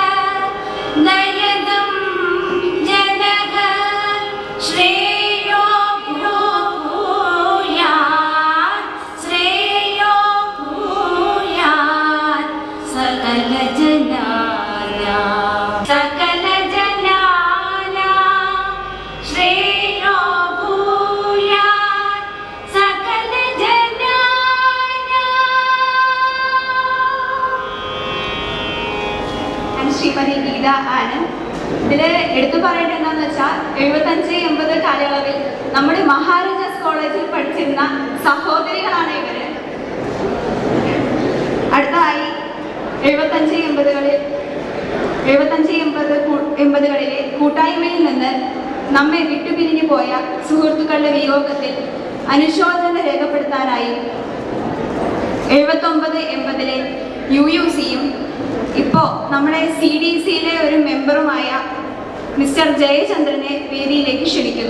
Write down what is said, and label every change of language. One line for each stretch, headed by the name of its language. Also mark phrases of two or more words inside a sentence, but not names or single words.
Sanskrit: दयदं जनः श्रेयो भूयात् श्रेयो भूयात् सकल जनानां सकल जनानां श्रेयो भूयात् सकल जनानां.
Malayalam: ശ്രീമതി ഗീത ആനന്ദ്. ഇതിൽ എടുത്തു പറയേണ്ടത് എന്താണെന്ന് വെച്ചാൽ 75-80 കാലയളവിൽ നമ്മുടെ മഹാരാജാസ് കോളേജിൽ പഠിച്ചിരുന്ന സഹോദരികളാണ് ഇവര്. അടുത്തതായി 75-80കളിലെ കൂട്ടായ്മയിൽ നിന്ന് നമ്മെ വിട്ടുപിരിഞ്ഞു പോയ സുഹൃത്തുക്കളുടെ വിയോഗത്തിൽ അനുശോചനം രേഖപ്പെടുത്താനായി 79-80 UUCയും ഇപ്പോൾ നമ്മുടെ CDCയിലെ ഒരു മെമ്പറുമായ മിസ്റ്റർ ജയചന്ദ്രനെ വേദിയിലേക്ക് ക്ഷണിക്കുന്നു.